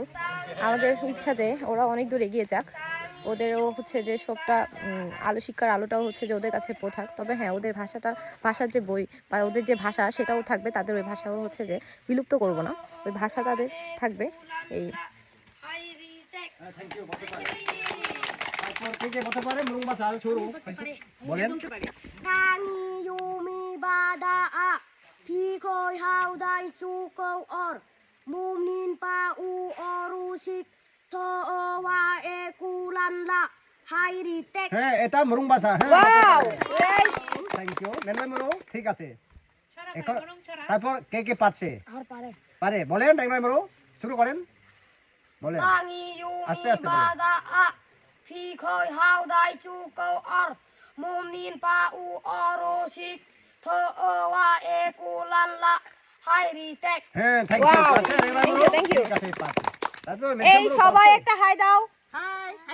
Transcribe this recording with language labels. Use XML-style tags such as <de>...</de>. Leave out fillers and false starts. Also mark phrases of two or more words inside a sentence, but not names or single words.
<bn>আমাদের ইচ্ছা যে ওরা অনেক দূর এগিয়ে যাক, ওদেরও হচ্ছে যে সবটা আলো শিক্ষার আলোটাও হচ্ছে যে ওদের কাছে পৌঁছাক। তবে হ্যাঁ, ওদের ভাষার যে বই বা ওদের যে ভাষা সেটাও থাকবে, তাদের ওই ভাষাও হচ্ছে যে বিলুপ্ত করব না, ওই ভাষা তাদের থাকবে। এই বলেন</bn> <mro>Mumin pa u orusik to wa e kulanla হাইরিটেক।</mro> <bn>হ্যাঁ, এটা মুরুং ভাষা। হ্যাঁ, ওয়াও,</bn> <en>thank you</en> <bn>মেনলাই মুরু, ঠিক আছে। এখন তারপর কে কে পারছে? আর পারে পারে বলেন, মেনলাই মুরু শুরু করেন, বলেন বাঙি ইউ আস্তে আস্তে বলেন।</bn> <mro>বাদা আ ফি খয় হাউ দাই চু কও আর মুমিন পা উ অরসিক থো ওয়া এ কুলানলা হাইরিটেক।</mro> <bn>হ্যাঁ,</bn> <en>thank you.</en> <bn>Wow, পারছে মেনলাই thank মুরু,</bn> <en>you, thank you.</en> <bn>ঠিক আছে, পারছে। তারপর এই সবাই একটা হাই দাও। হাই</bn>